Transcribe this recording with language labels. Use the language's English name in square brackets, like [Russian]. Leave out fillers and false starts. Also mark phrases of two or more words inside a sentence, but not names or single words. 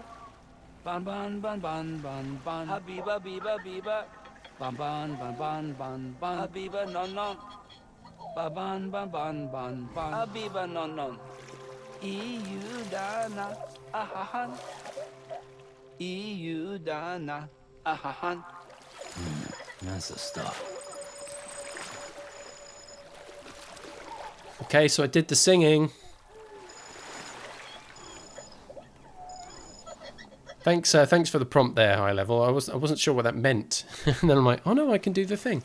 [English] Ban ban ban ban ban ban Habiba biba biba. Ban ban ban ban ban ban Habiba no no. Ba ban ban ban ban ban Habiba no no. EU dana ahahan. EU dana ahahan. That's the stuff. Okay, so I did the singing. Thanks for the prompt there, High Level. I wasn't sure what that meant, and then I'm like, oh no, I can do the thing.